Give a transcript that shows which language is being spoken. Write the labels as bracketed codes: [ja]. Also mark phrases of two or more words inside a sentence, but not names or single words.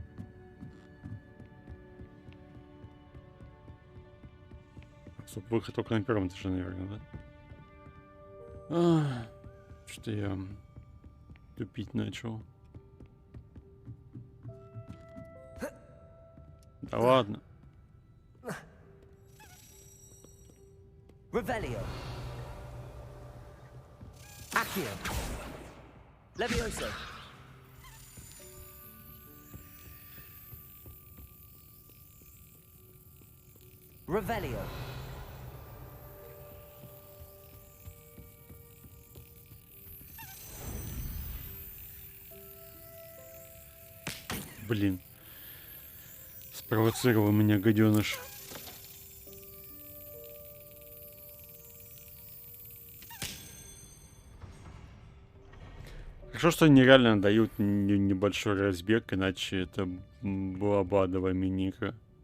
[ru] Выход только на первом этаже, наверное, да? Что я тупить начал. Да ладно. Revelio. Accio. Levioso. Revelio. Блин. Спровоцировал меня гаденыш. Хорошо, что они реально дают небольшой разбег, иначе это была бы адовая мини-игра.